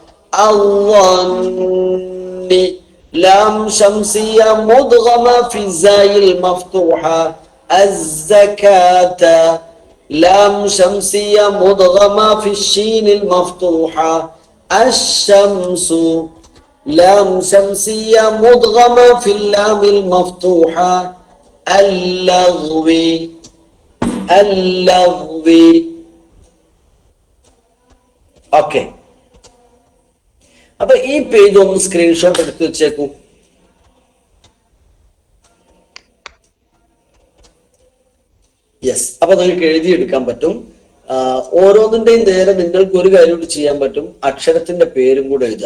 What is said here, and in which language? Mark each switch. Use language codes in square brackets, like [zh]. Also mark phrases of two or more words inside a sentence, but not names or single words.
[ar] الظن لام شمسية مدغمة في الزاي المفتوحة الزكاة لام شمسية مدغمة في الشين المفتوحة الشمس لام شمسية مدغمة في اللام المفتوحة اللغو اللغوي. [ml] ഓക്കെ, അപ്പൊ ഈ പേജ് ഒന്ന് സ്ക്രീൻഷോട്ട് എടുത്ത് വെച്ചേക്കൂ. യെസ്, അപ്പൊ നിങ്ങൾക്ക് എഴുതിയെടുക്കാൻ പറ്റും. ഓരോന്നിന്റെയും നേരെ നിങ്ങൾക്ക് ഒരു കാര്യം കൂടി ചെയ്യാൻ പറ്റും, അക്ഷരത്തിന്റെ പേരും കൂടെ എഴുതുക.